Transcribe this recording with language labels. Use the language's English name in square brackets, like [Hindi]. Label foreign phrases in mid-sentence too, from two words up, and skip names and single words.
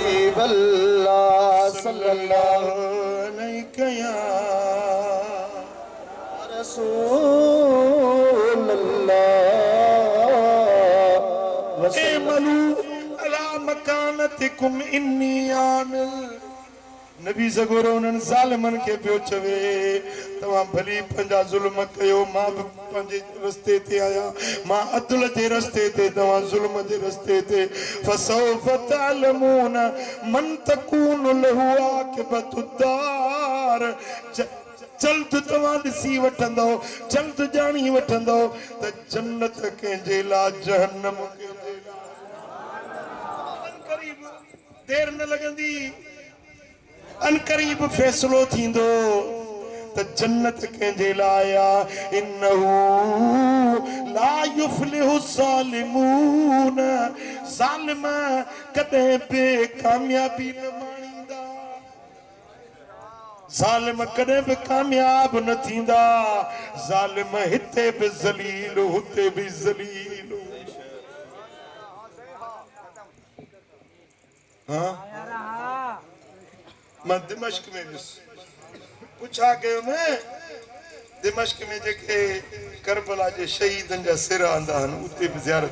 [Arabic] الله صلى الله عليه يا رسول الله اعملوا على مكانتكم إني عامل [Sindhi] नबी सगोरो उन्हनि ज़ालिमनि खे पियो चवे तव्हां भली पंहिंजा ज़ुल्म कयो मां बि पंहिंजे रस्ते ते आहियां मां अदल जे रस्ते ते तव्हां ज़ुल्म जे रस्ते [Arabic] ते فسوف تعلمون من تكون له عاقبة الدار [Sindhi] जल्द तव्हां ॾिसी वठंदो जल्द ॼाणी वठंदो त जन्नत कंहिंजे लाइ जहन्नम कंहिंजे लाइ करीब देर न लॻंदी अनकरीब फैसलो थींदो त जन्नत कंहिंजे लाइ आहे [Arabic] إنه لا يفلح الظالمون [Sindhi] ज़ालिम कॾहिं बि कामयाबी न माणींदा ज़ालिम कॾहिं बि कामयाब न थींदा ज़ालिम हिते बि ज़लील हुते बि ज़लील हाँ मां दिमश्क में पुछा कयो न दिमश्क में जेके करबला जे शहीदनि जा सिर आंदा आहिनि उते बि ज़ियारत